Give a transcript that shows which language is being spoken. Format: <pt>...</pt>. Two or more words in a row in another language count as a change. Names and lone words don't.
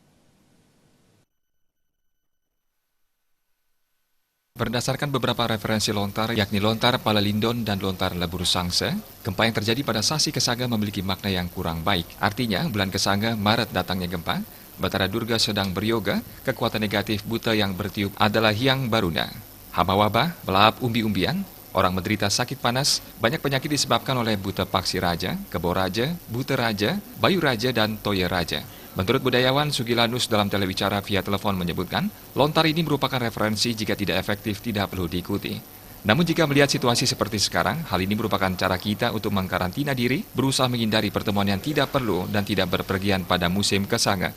<id>Berdasarkan beberapa referensi lontar, yakni lontar Palalindon dan lontar Lebur Sangse, gempa yang terjadi pada Sasi Kesange memiliki makna yang kurang baik. Artinya, bulan Kesange, Maret datangnya gempa, Batara Durga sedang beryoga, kekuatan negatif buta yang bertiup adalah Hyang Baruna. Hama wabah, belahap umbi-umbian, orang menderita sakit panas, banyak penyakit disebabkan oleh buta paksi raja, kebo raja, buta raja, bayu raja, dan toya raja. Menurut budayawan Sugilanus dalam telewicara via telepon menyebutkan, lontar ini merupakan referensi jika tidak efektif tidak perlu diikuti. Namun jika melihat situasi seperti sekarang, hal ini merupakan cara kita untuk mengkarantina diri, berusaha menghindari pertemuan yang tidak perlu dan tidak berpergian pada musim Kesange.</id>